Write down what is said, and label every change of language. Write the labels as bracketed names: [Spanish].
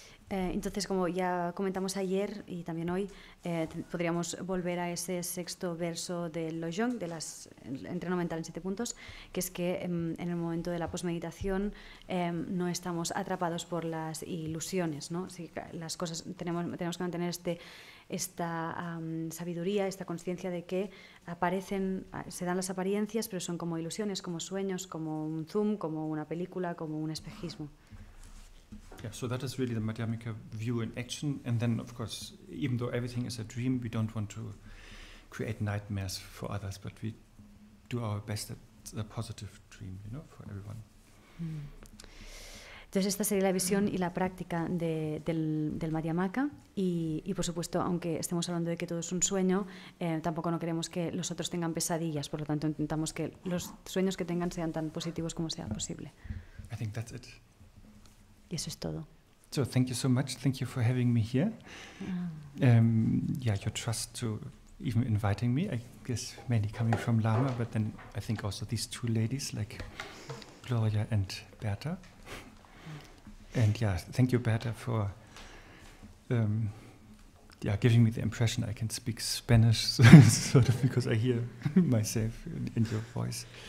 [Spanish] Entonces, como ya comentamos ayer y también hoy, podríamos volver a ese sexto verso del Lojong, del entreno mental en 7 puntos, que es que en el momento de la posmeditación no estamos atrapados por las ilusiones, ¿no? Así que las cosas tenemos que mantener esta sabiduría, esta conciencia de que se dan las apariencias, pero son como ilusiones, como sueños, como un zoom, como una película, como un espejismo. [English] Yeah, so that is really the Madhyamika view in action. And then, of course, even though everything is a dream, we don't want to create nightmares for others, but we do our best at a positive dream, you know, for everyone. [Spanish] Entonces esta sería la visión y la práctica del Madhyamaka y por supuesto, aunque estemos hablando de que todo es un sueño, tampoco no queremos que los otros tengan pesadillas, por lo tanto intentamos que los sueños que tengan sean tan positivos como sea posible. [English] I think that's it. [Spanish] Y eso es todo. [English] So thank you so much. Thank you for having me here. Your trust to even inviting me. I guess mainly coming from Lama, but then I think also these two ladies like Gloria and Berta. And yeah, thank you, Berta, for giving me the impression I can speak Spanish, sort of, because I hear myself in your voice.